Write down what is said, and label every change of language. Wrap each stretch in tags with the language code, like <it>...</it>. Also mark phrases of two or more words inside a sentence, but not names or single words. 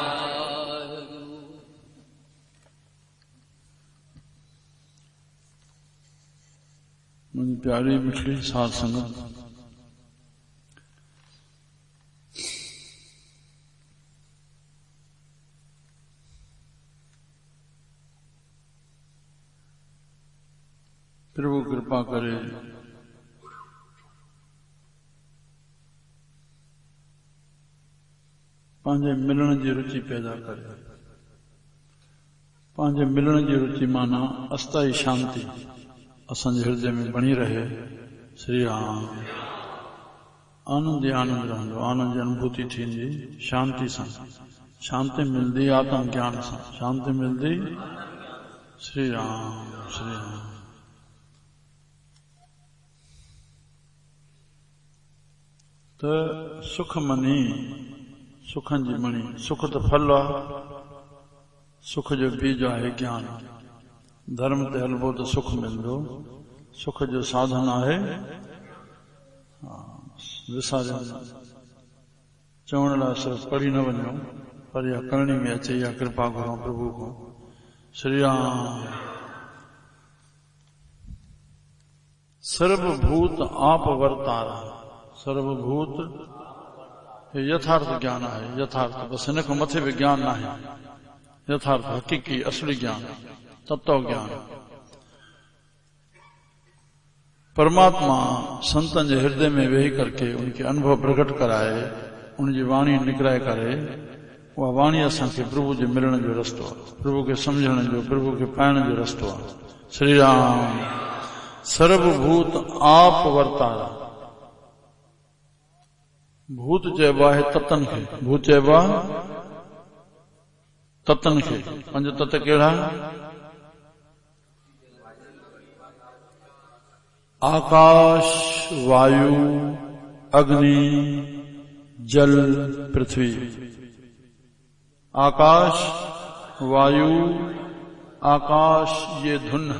<hi>मुझे प्यारी मिठड़ी साध संगत,</hi> <sd>प्रभु कृपा करे पंहिंजे मिलण जी रुचि पैदा करे। पंहिंजे मिलण जी रुचि माना अस्थाई शांति असांजे हृदय में बनी रहे। श्री राम। आनंद ही आनंद रहंदो, आनंद जी अनुभूति थींदी शांति सां। शांति मिलदी आत्म ज्ञान सां, शांति मिलदी। श्री राम श्री राम। त सुख मनी, सुखनि जी मणी। सुख त फल आहे, सुख जो बीज आहे ज्ञान। धर्म ते हलबो त सुख मिलंदो, सुख जो साधन आहे विसारियो। चवण लाइ सिर्फ़ु पढ़ी न वञो, पर इहा करणी में अचे, इहा कृपा घुरो प्रभु को।</sd> <pa>श्री राम। ਸਰਬਭੂਤ ਆਪ ਵਰਤਾਰਾ।</pa> <hi>सर्वभूत यथार्थ ज्ञान है।</hi> <sd>यथार्थ बस हिन खां मथे भी ज्ञान ना है। यथार्थ हकीकी असली ज्ञान, तत्व ज्ञान।</sd> <hi>परमात्मा संतन के हृदय में वेही करके उनके अनुभव प्रकट कराए, उनकी वाणी निकराए करे। वह वाणी</hi> <sd>असांखे प्रभु के मिलण जो रस्तो आहे, प्रभु के समझण जो, प्रभु के पाइण जो रस्तो आहे।</sd> <pa>श्री राम। ਸਰਬਭੂਤ ਆਪ ਵਰਤਾਰਾ।</pa> <sd>भूत चइबो आहे ततन खे। भूत चइबो आहे ततन खे। पंज तत कहिड़ा? आकाश, वायु, अग्नि, जल, पृथ्वी।</sd> <hi>आकाश, वायु, आकाश ये धुन है।</hi>